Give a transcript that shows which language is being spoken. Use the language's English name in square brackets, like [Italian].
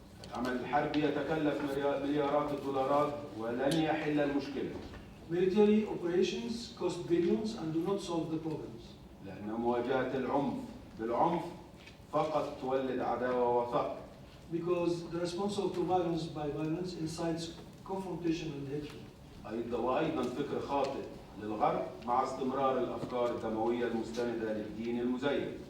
[Arabic] العمل الحربي يتكلف مليارات الدولارات ولن يحل المشكلة. [English] Military operations cost billions and do not solve the problems. [Arabic] لأن مواجهة العنف بالعنف فقط تولد عداوة وثأر. [English] Because the response to violence by violence incites confrontation and hatred. [Arabic] وأيضا فكر خاطئ للغرب مع استمرار الأفكار الدموية المستندة للدين المزيف.